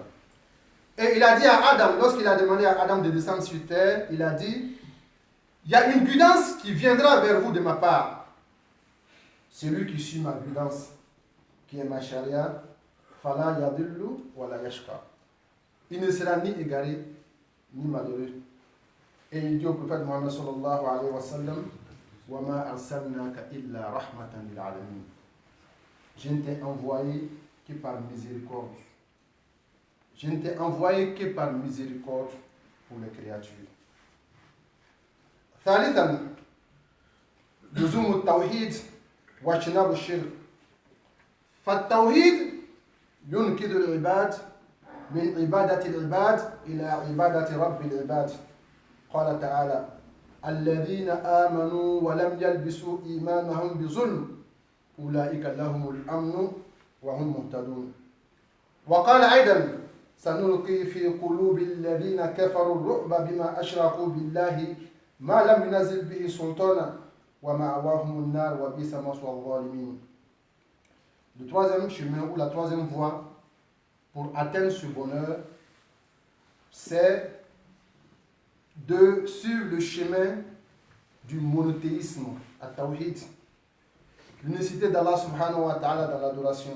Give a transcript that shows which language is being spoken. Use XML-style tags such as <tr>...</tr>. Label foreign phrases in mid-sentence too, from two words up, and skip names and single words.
<fr>Et il a dit à Adam, lorsqu'il a demandé à Adam de descendre sur terre, il a dit il y a une guidance qui viendra vers vous de ma part. Celui qui suit ma guidance, qui est ma charia,</fr> <ar>فلا يضل ولا يشقى.</ar> <fr>Il ne sera ni égaré, ni malheureux. Et il dit au prophète Muhammad</fr> <ar>صلى الله عليه وسلم وما أرسلناك إلا رحمة للعالمين.</ar> <fr>Je ne t'ai envoyé que par miséricorde. Je ne t'ai envoyé que par miséricorde pour les créatures.</fr> <ar>ثالثا لزوم التوحيد واجتناب الشرك. فالتوحيد ينقذ العباد من عبادة العباد إلى عبادة رب العباد. قال تعالى الذين آمنوا ولم يلبسوا إيمانهم بظلم أولئك لهم الأمن وهم مهتدون. وقال أيضا سنلقي في قلوب الذين كفروا الرعب بما أشركوا بالله ما لم ينزل به سلطانا ومأواهم النار وبئس مثوى الظالمين.</ar> <fr>Le troisième chemin ou la troisième voie pour atteindre ce bonheur, c'est de suivre le chemin du monothéisme, at-tawhid, l'unicité d'Allah</fr> <ar>سبحانه وتعالى</ar> <fr>dans l'adoration.</fr>